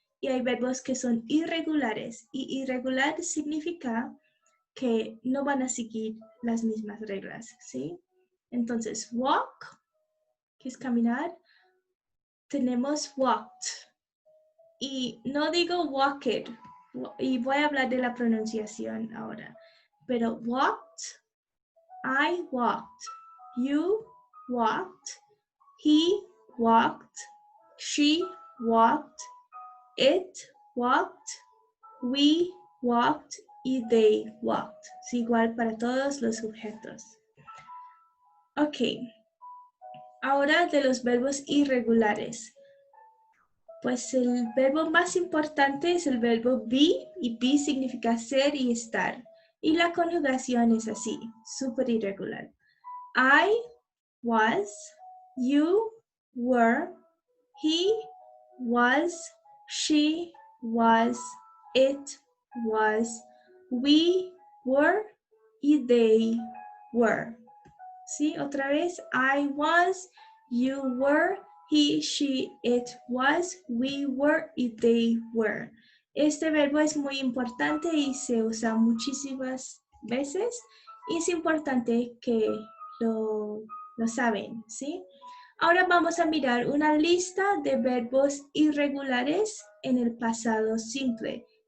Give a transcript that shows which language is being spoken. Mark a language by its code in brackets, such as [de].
[es] Y hay verbos que son irregulares. Y irregular significa que no van a seguir las mismas reglas, ¿sí? Entonces, walk, que es caminar, tenemos walked. Y no digo walked, y voy a hablar de la pronunciación ahora. [en] Pero walked, I walked, you walked, he walked, she walked, it walked, we walked y they walked. [es] Es igual para todos los sujetos. Ok, ahora de los verbos irregulares. Pues el verbo más importante es el verbo be y be significa ser y estar. Y la conjugación es así, súper irregular. [en] I was, you were, he was, she was, it was, we were y they were. ¿Sí? Otra vez, I was, you were, he, she, it was, we were y they were. [es] Este verbo es muy importante y se usa muchísimas veces y es importante que lo lo saben, ¿sí? Ahora vamos a mirar una lista de verbos irregulares en el pasado simple.